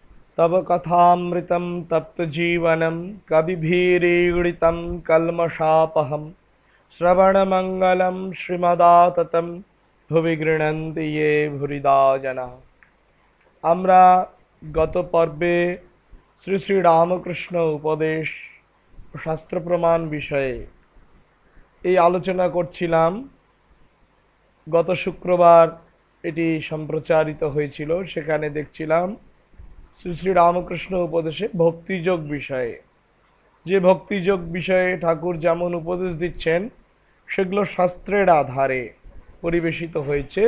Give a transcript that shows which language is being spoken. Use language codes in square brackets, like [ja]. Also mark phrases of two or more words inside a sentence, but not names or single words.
[sa] तव कथामृतं तप्तजीवनं कविभिरीडितं कल्मषापहं श्रवणमङ्गलं श्रीमदाततं भुवि गृह्णन्ति ये भूरिदा जनाः। [bn] আমরা গত পর্বে শ্রী শ্রী রামকৃষ্ণ উপদেশ শাস্ত্র প্রমাণ বিষয়ে এই আলোচনা করছিলাম। গত শুক্রবার এটি সম্প্রচারিত হয়েছিল, সেখানে দেখছিলাম শ্রী শ্রী রামকৃষ্ণ উপদেশে ভক্তিযোগ বিষয়ে, যে ভক্তিযোগ বিষয়ে ঠাকুর যেমন উপদেশ দিচ্ছেন সেগুলো শাস্ত্রের আধারে পরিবেশিত হয়েছে।